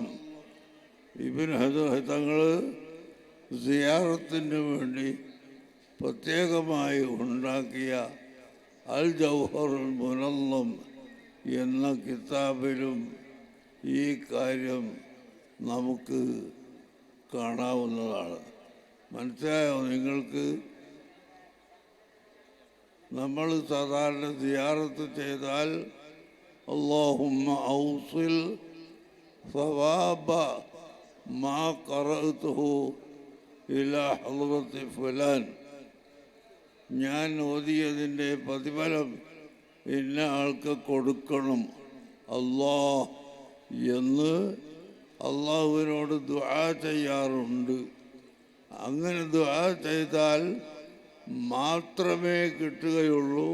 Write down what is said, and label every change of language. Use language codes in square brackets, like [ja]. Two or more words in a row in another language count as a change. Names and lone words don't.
[ml] ഇബ്നു ഹജർ തങ്ങൾ സിയാറത്തിന് വേണ്ടി പ്രത്യേകമായി ഉണ്ടാക്കിയ അൽ ജൗഹറുൽ മുനല്ലം എന്ന കിതാബിലും ഈ കാര്യം നമുക്ക് കാണാവുന്നതാണ്. മനസ്സിലായോ നിങ്ങൾക്ക്? നമ്മൾ സാധാരണ സിയാറത്ത് ചെയ്താൽ [ar] اللهم أوصل ثواب ما قرأته إلى حضرة فلان. [ml] ഞാൻ ഓതിയതിൻ്റെ പ്രതിഫലം ഇന്ന ആൾക്ക് കൊടുക്കണം അല്ലാ എന്ന് അള്ളാഹുവിനോട് ദുആ ചെയ്യാറുണ്ട്. അങ്ങനെ ദുആ ചെയ്താൽ മാത്രമേ കിട്ടുകയുള്ളൂ.